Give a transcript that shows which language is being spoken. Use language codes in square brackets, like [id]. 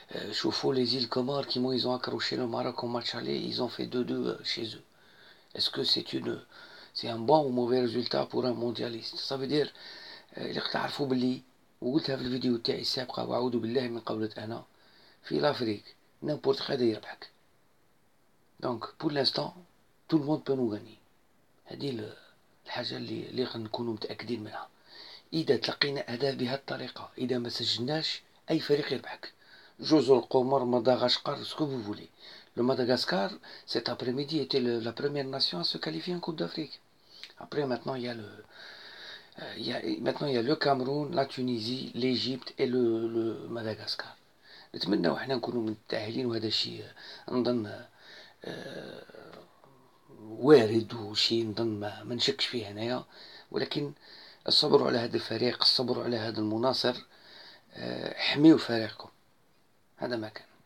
[fr] شوفوا les îles Comores qui ils ont accroché le Maroc en match aller, ils ont fait 2-2 chez eux. [ar] Est-ce que c'est un bon ou mauvais résultat pour un mondialiste؟ Ça veut dire اللي تعرفوا باللي، وقلتها في الفيديو تاعي السابقة وأعوذ بالله من قولة أنا، في l'Afrique n'importe قادر يربحك. [fr] Donc pour l'instant tout le monde peut nous gagner. [ar] هذه الحاجة اللي نكونوا متأكدين منها. إذا تلقينا أهداف بهذه الطريقة، إذا ما سجلناش أي فريق يربحك. [fr] جزر القمر، مدغشقر، ce que vous voulez. Le Madagascar, cet après-midi, était la première nation à se qualifier en Coupe d'Afrique. Après, maintenant, maintenant, il y a le Cameroun, la Tunisie, l'Égypte et le Madagascar. [ar] نتمنى وحنا نكونوا متأهلين، وهذا الشيء نظن وارد وشيء نظن ما نشكش فيه هنايا. ولكن الصبر على هذا الفريق، الصبر على هذا المناصر. حميوا فريقكم. هذا ما كان.